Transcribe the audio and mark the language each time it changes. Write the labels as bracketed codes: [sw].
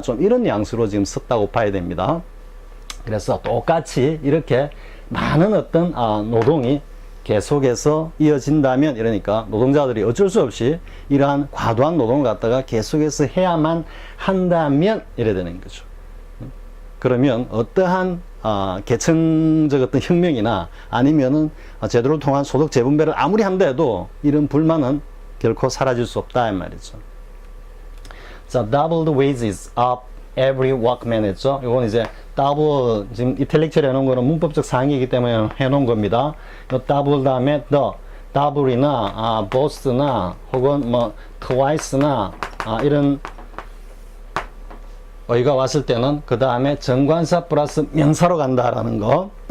[ko] 좀 이런 뉘앙스로 지금 썼다고 봐야 됩니다. 그래서 똑같이 이렇게 많은 어떤 노동이 계속해서 이어진다면, 이러니까 노동자들이 어쩔 수 없이 이러한 과도한 노동을 갖다가 계속해서 해야만 한다면 이래 되는 거죠. 그러면 어떠한 계층적 어떤 혁명이나 아니면은 제도를 통한 소득 재분배를 아무리 한데도 이런 불만은 결코 사라질 수 없다 이 말이죠. [en] 자, double the wages of every workman [ko] 했죠. 이건 이제 double, 지금 이탈릭처럼 해놓은 거는 문법적 사항이기 때문에 해놓은 겁니다. 이 double 다음에 the, double이나 both나 혹은 뭐 twice나 이런 어휘가 왔을 때는 그 다음에 정관사 플러스 명사로 간다라는 거.